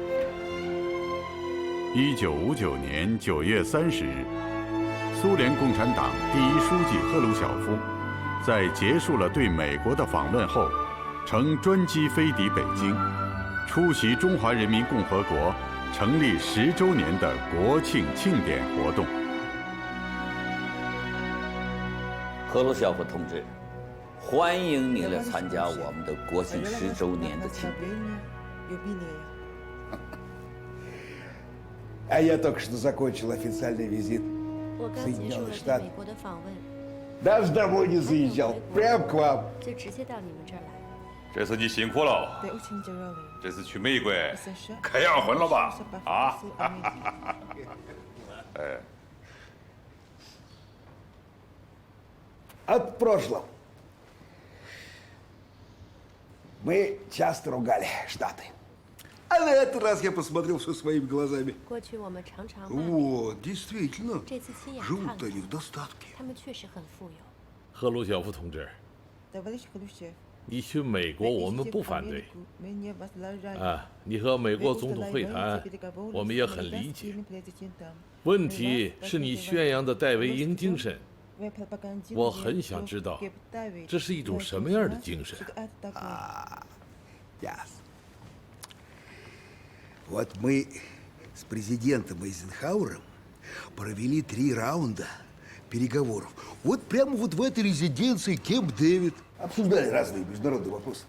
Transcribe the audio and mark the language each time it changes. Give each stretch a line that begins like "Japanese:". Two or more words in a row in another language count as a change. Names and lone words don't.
Chinese: 1959 年9月30日，苏联共产党第一书记赫鲁晓夫在结束了对美国的访问后，乘专机飞抵北京，出席中华人民共和国成立10周年的国庆庆典活动。赫鲁晓夫同志，欢迎你来参加我们的国庆10周年的庆典。
Russian: А я только что закончил официальный визит в Соединенные Штаты. Даже домой не заезжал, прям к вам.
Chinese: 就直接到你们这儿来。这次你辛苦了，这次去美国开洋荤了吧？啊！哎。
Russian: От прошлого. Мы часто ругали Штаты. А на этот раз я посмотрел все своими глазами.
Chinese: 过去我们常常
Russian: Вот, действительно,
Chinese: 这次亲眼看
Russian: живут они в достатке.
Chinese: 他们确实很富有。赫鲁晓夫同志，你去美国我们不反对。啊，你和美国总统会谈，我们也很理解。问题是你宣扬的戴维营精神。我很想知道，这是一种什么样的精神？
Russian: Ясно. Вот мы с президентом Эйзенхауэром провели 3 раунда переговоров. Вот прямо вот в этой резиденции Кемп-Дэвид. Обсуждали разные международные вопросы.